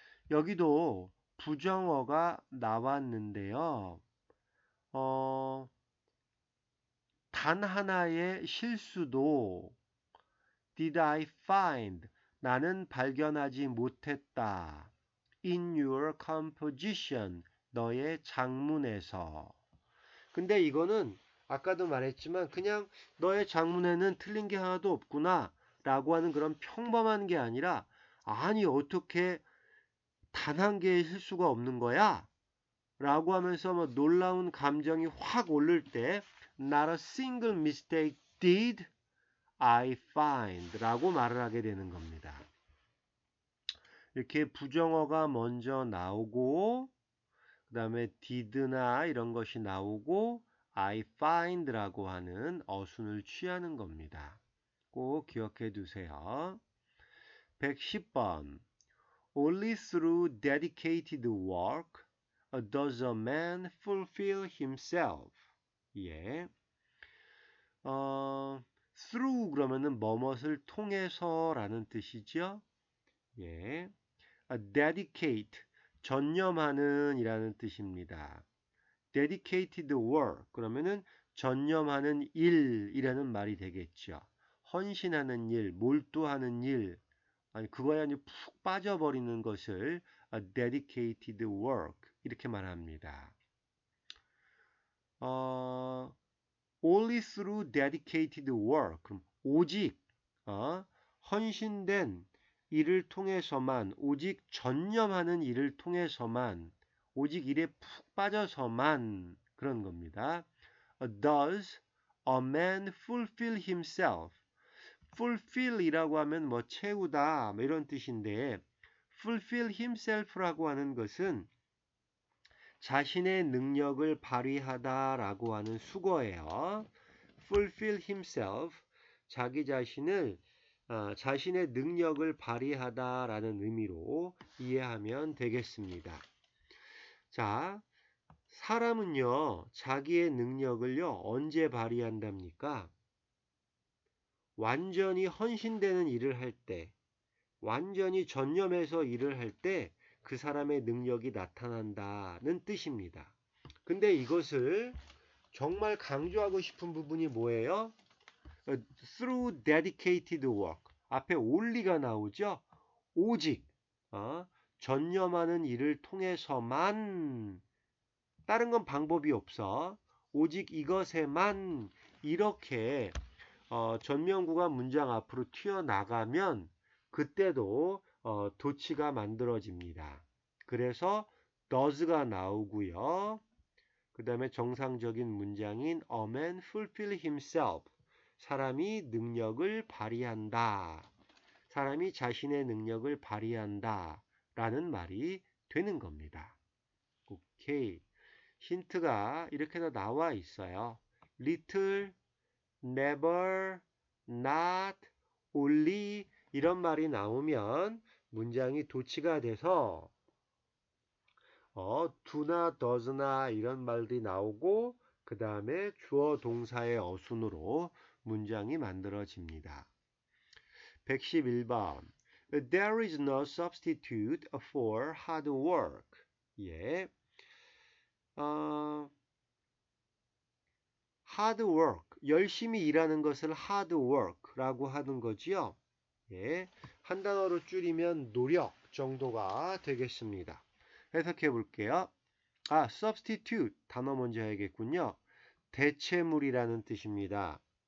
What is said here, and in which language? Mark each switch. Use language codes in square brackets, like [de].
[ko] 여기도 부정어가 나왔는데요. 단 하나의 실수도 [en] did I find [ko] 나는 발견하지 못했다. [en] in your composition [ko] 너의 장문에서. 근데 이거는 아까도 말했지만 그냥 너의 장문에는 틀린 게 하나도 없구나 라고 하는 그런 평범한 게 아니라 아니 어떻게 단 한 개의 실수가 없는 거야? 라고 하면서 뭐 놀라운 감정이 확 오를 때 [en] Not a single mistake did I find [ko] 라고 말을 하게 되는 겁니다. 이렇게 부정어가 먼저 나오고 그 다음에 did나 이런 것이 나오고 I find라고 하는 어순을 취하는 겁니다. 꼭 기억해 두세요. [en] 110번 Only through dedicated work does a man fulfill himself. [ko] 예. through 그러면은 뭐뭇을 통해서라는 뜻이죠. 예. dedicate, 전념하는 이라는 뜻입니다. dedicated work, 그러면은 전념하는 일이라는 말이 되겠죠. 헌신하는 일, 몰두하는 일, 아니 그거에 아주 푹 빠져버리는 것을 dedicated work 이렇게 말합니다. [en] only through dedicated work, [ko] 그럼 오직 헌신된 일을 통해서만, 오직 전념하는 일을 통해서만, 오직 일에 푹 빠져서만 그런 겁니다. [en] Does a man fulfill himself? [ko] fulfill이라고 하면 뭐 채우다 뭐 이런 뜻인데 fulfill himself라고 하는 것은 자신의 능력을 발휘하다라고 하는 수거예요. fulfill himself, 자기 자신을 자신의 능력을 발휘하다라는 의미로 이해하면 되겠습니다. 자, 사람은요, 자기의 능력을요, 언제 발휘한답니까? 완전히 헌신되는 일을 할 때, 완전히 전념해서 일을 할 때 그 사람의 능력이 나타난다는 뜻입니다. 근데 이것을 정말 강조하고 싶은 부분이 뭐예요? [en] through dedicated work. [ko] 앞에 only가 나오죠? 오직 전념하는 일을 통해서만, 다른 건 방법이 없어. 오직 이것에만, 이렇게 전명구가 문장 앞으로 튀어나가면 그때도 도치가 만들어집니다. 그래서 does가 나오고요. 그 다음에 정상적인 문장인 [en] a man fulfill himself, [ko] 사람이 능력을 발휘한다, 사람이 자신의 능력을 발휘한다 라는 말이 되는 겁니다. 오케이. 힌트가 이렇게 다 나와 있어요. little, never, not, only 이런 말이 나오면 문장이 도치가 돼서 do나 does나 이런 말들이 나오고 그 다음에 주어 동사의 어순으로 문장이 만들어집니다. [en] 111번 There is no substitute for hard work. [ko] 예. hard work, 열심히 일하는 것을 hard work라고 하는 거지요. 예. 한 단어로 줄이면 노력 정도가 되겠습니다. 해석해 볼게요. substitute 단어 먼저 해야겠군요. 대체물이라는 뜻입니다.